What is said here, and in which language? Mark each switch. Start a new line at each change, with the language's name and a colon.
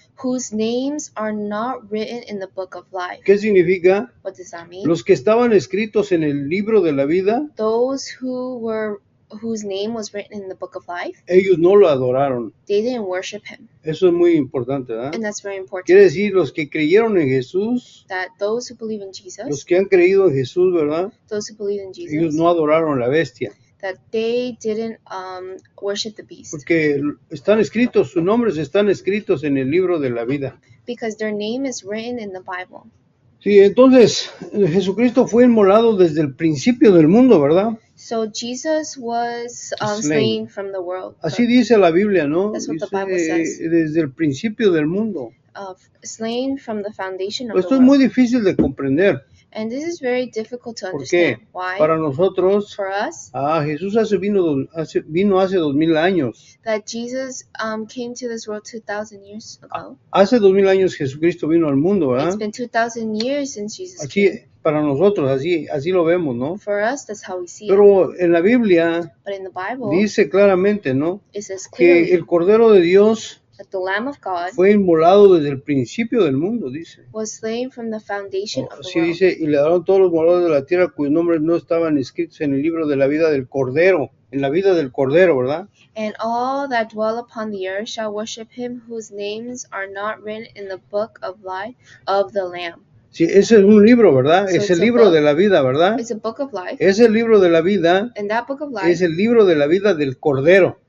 English: Whose names are not written in the book of life.
Spanish: ¿Qué significa?
English: What does that mean?
Spanish: Los que estaban escritos en el libro de la vida.
English: Those whose name was written in the book of life.
Spanish: Ellos no lo adoraron.
English: They didn't worship him.
Spanish: Eso es muy importante, ¿verdad?
English: And that's very important.
Spanish: Quiere decir, los que creyeron en Jesús.
English: That those who believe in Jesus.
Spanish: Los que han creído en Jesús, ¿verdad?
English: Those who believe in Jesus.
Spanish: Ellos no adoraron a la bestia.
English: That they didn't worship the beast.
Spanish: Porque están escritos, sus nombres están escritos en el libro de la vida.
English: Because their name is written in the Bible.
Spanish: Sí, entonces Jesucristo fue inmolado desde el principio del mundo, ¿verdad?
English: So Jesus was slain from the world.
Spanish: Así dice la Biblia, ¿no?
English: That's what
Spanish: dice,
English: the Bible says.
Spanish: Desde el principio del mundo.
English: Slain from the foundation of the world.
Spanish: Esto es muy difícil de comprender.
English: And this is very difficult to
Spanish: ¿Por
English: understand.
Spanish: qué?
English: Why?
Spanish: Para nosotros,
English: For us,
Spanish: Jesús vino hace 2000 años.
English: that Jesus came to this world 2,000 years ago.
Spanish: Hace 2000 años Jesucristo vino al mundo, ¿verdad?
English: It's been 2,000 years since Jesus
Spanish: Así,
English: came.
Spanish: para nosotros, así lo vemos, ¿no?
English: For us, that's how we see it.
Spanish: Pero en la Biblia
English: But in the Bible,
Spanish: dice claramente, ¿no?
English: it says
Spanish: Que
English: clearly
Spanish: el Cordero de Dios
English: that the Lamb of God
Spanish: fue inmolado desde el principio del mundo, dice.
English: was slain from the foundation of the
Spanish: Así
English: world.
Spanish: dice, y le daron todos los moradores de la tierra cuyos nombres no estaban escritos en el libro de la vida del Cordero, en la vida del Cordero, ¿verdad?
English: And all that dwell upon the earth shall worship him whose names are not written in the book of life of the Lamb.
Spanish: Sí, ese es un libro, ¿verdad?
English: So
Spanish: Es
English: it's
Spanish: el
English: a
Spanish: libro
English: book.
Spanish: de la vida, ¿verdad?
English: It's a book of life.
Spanish: Es el libro de la vida,
English: And that book of life,
Spanish: es el libro de la vida del Cordero.